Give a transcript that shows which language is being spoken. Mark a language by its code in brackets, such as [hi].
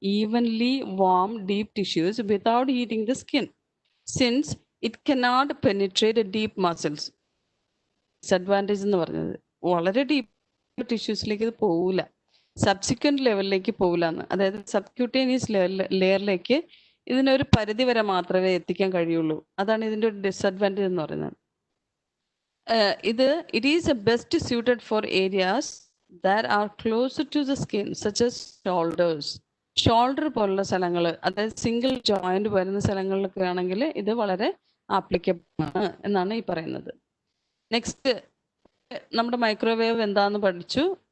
[en] Evenly warm deep tissues without heating the skin since it cannot penetrate deep muscles. [ml] Disadvantage എന്ന് പറഞ്ഞത് വളരെ deep ടിഷ്യൂസിലേക്ക് ഇത് പോവില്ല, subsequent ലെവലിലേക്ക് പോകില്ല എന്ന്. അതായത് സബ്ക്യൂട്ടേനിയസ് ലെയറിലേക്ക് ഇതിനൊരു പരിധി വരെ മാത്രമേ എത്തിക്കാൻ കഴിയുള്ളൂ. അതാണ് ഇതിൻ്റെ ഒരു ഡിസഡ്വാൻറ്റേജ് എന്ന് പറയുന്നത്. [en] It is best suited for areas that are closer to the skin such as shoulders. [ml] Shoulder പോലുള്ള സ്ഥലങ്ങൾ, അതായത് സിംഗിൾ ജോയിന്റ് വരുന്ന സ്ഥലങ്ങളിലൊക്കെ ആണെങ്കിൽ ഇത് വളരെ ആപ്ലിക്കബിൾ ആണ് എന്നാണ് ഈ പറയുന്നത്. നെക്സ്റ്റ് നമ്മുടെ മൈക്രോവേവ് എന്താന്ന് പഠിച്ചു.